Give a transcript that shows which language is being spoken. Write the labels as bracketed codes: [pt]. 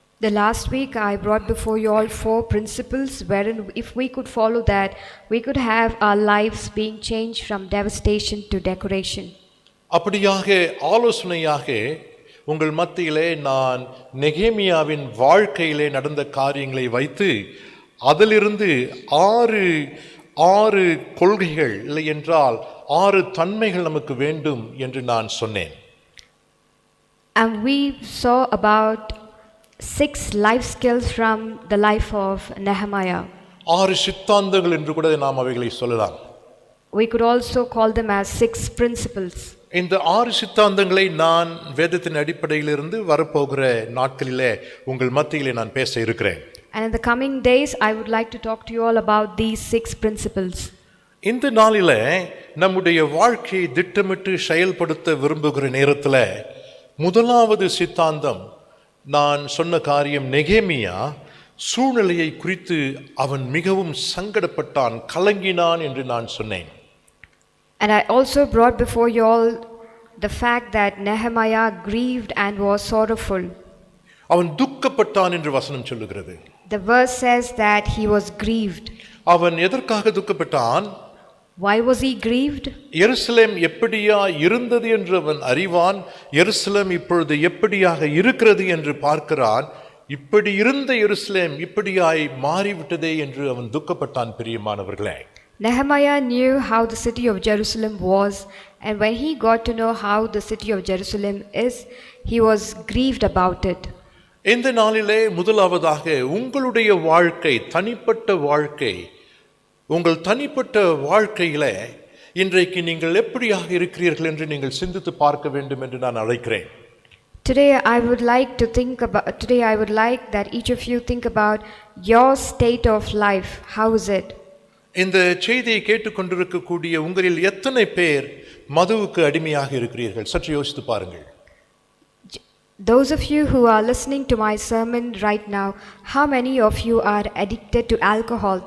[en] The last week I brought before you all 4 principles wherein if we could follow that, we could have our lives being changed from devastation to decoration. [ta] அப்படியாக ஆலோசனையாக உங்கள் மத்தியிலே நான் நெகேமியாவின் வாழ்க்கையிலே நடந்த காரியங்களை வைத்து அதிலிருந்து 6 கொள்கைகள் இல்லை என்றால் 6 தன்மைகள் நமக்கு வேண்டும் என்று நான் சொன்னேன். [en] And we saw about 6 life skills from the life of Nehemiah. [ta] 6 சித்தாந்தங்கள் என்று கூட நாம் அவைகளை சொல்லலாம். [en] We could also call them as 6 principles. [ta] இந்த 6 சித்தாந்தங்களை நான் வேதத்தின் அடிப்படையிலிருந்து வரப்போகிற நாட்களிலே உங்கள் மத்தியிலே நான் பேச இருக்கிறேன். [en] And in the coming days, I would like to talk to you all about these 6 principles. [ta] இந்த நாளில நம்முடைய வாழ்க்கையை திட்டமிட்டு செயல்படுத்த விரும்புகிற நேரத்தில் முதலாவது சித்தாந்தம் நான் சொன்ன காரியம் நெகேமியா சூழ்நிலையை குறித்து அவன் மிகவும் சங்கடப்பட்டான், கலங்கினான் என்று நான் சொன்னேன். [en] And I also brought before you all the fact that Nehemiah grieved and was sorrowful. [ta] அவன் துக்கப்பட்டான் என்று வசனம் சொல்லுகிறது. [en] The verse says that he was grieved. [ta] அவன் எதற்காக துக்கப்பட்டான்? [en] Why was he grieved? [ta] எருசலேம் எப்படியா இருந்தது என்று அவன் அறிவான். எருசலேம் இப்பொழுது எப்படியாக இருக்கிறது என்று பார்க்கிறான். இப்படி இருந்த எருசலேம் இப்படியாய் மாறிவிட்டதே என்று அவன் துக்கப்பட்டான். பிரியமானவர்களே, [en] Nehemiah knew how the city of Jerusalem was, and when he got to know how the city of Jerusalem is, he was grieved about it. [ta] இந்த நாளிலே முதலாவதாக உங்களுடைய வாழ்க்கை, தனிப்பட்ட வாழ்க்கை, உங்கள் தனிப்பட்ட வாழ்க்கையில இன்றைக்கு நீங்கள் எப்படியாக இருக்கிறீர்கள் என்று நீங்கள் சிந்தித்து பார்க்க வேண்டும் என்று நான் அழைக்கிறேன். [en] Today I would like that each of you think about your state of life. How is it? [ta] இந்த செய்தியை கேட்டுக்கொண்டிருக்கக்கூடிய உங்களில் எத்தனை பேர் மதுவுக்கு அடிமையாக இருக்கிறீர்கள்? சற்று யோசித்து பாருங்கள். [en] Those of you who are listening to my sermon right now, how many of you are addicted to alcohol?